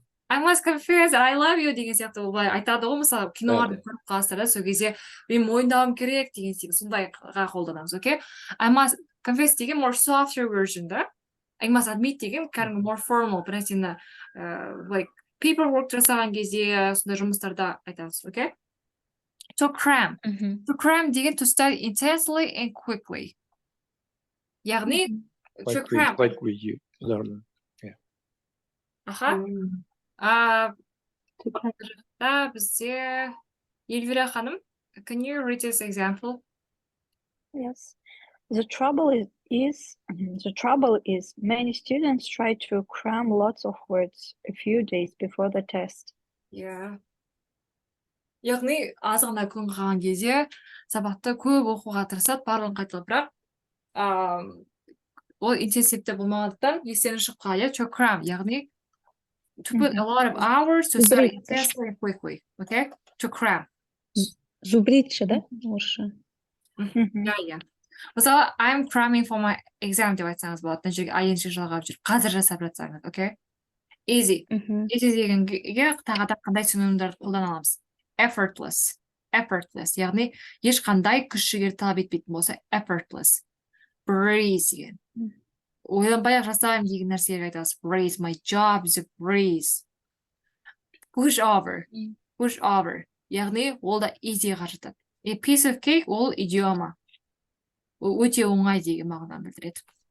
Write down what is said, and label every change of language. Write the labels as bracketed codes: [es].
[en] I must confess, I love you [kk] деген сияқты олай айтады ғой, мысалы, киноларды көріп қаласыздар, сол кезде мен мойындауым керек деген секілді сондайға қолданамыз, окей? I must confess деген more softer version да. Аймас admit деген кәдімгі more formal бір нәрсені [en] like paperwork [kk] жасаған кезде сондай жұмыстарда айтасыз, okay? [en] To cram. To cram деген to study intensely and quickly. Яғни to cram. Like we learn. Аха. To cram. [kk] Бізде [en] Elvira ханым, can you read this example? Yes. The trouble is many students try to cram lots of words a few days before the test. Yeah. [kk] Яғни аз ғана күн қалған кезде сабақты көп оқуға тырысады, барлығын қайталап, бірақ ол интенсивті болмағандықтан естен шығып қалады, to cram, яғни [en] to put a lot of hours to study intensely and quickly, [kk] okay? [en] To cram. [ru] Зубрить, да? Орысша. [en] Yeah. [kk] Мысалы, [en] I'm cramming for my exam [kk] деп айтсаңыз болады, мына жерге ing жалғап жүріп, қазір жасап жатсаңыз, okay? [en] Easy. [kk] Easy дегенге тағы да қандай синонимдарды қолдана аламыз? [en] Effortless. [kk] Effortless, яғни ешқандай күш жігер талап етпейтін болса, effortless. [en] Breeze [kk] деген. Ойланбай-ақ жасаймын деген нәрсеге айтасыз. [en] Breeze, my job is a breeze. Push over. Push over. [kk] Яғни ол да easy'ға жатады. A piece of cake ол идиома. Ол өте оңай деген мағынаны білдіреді.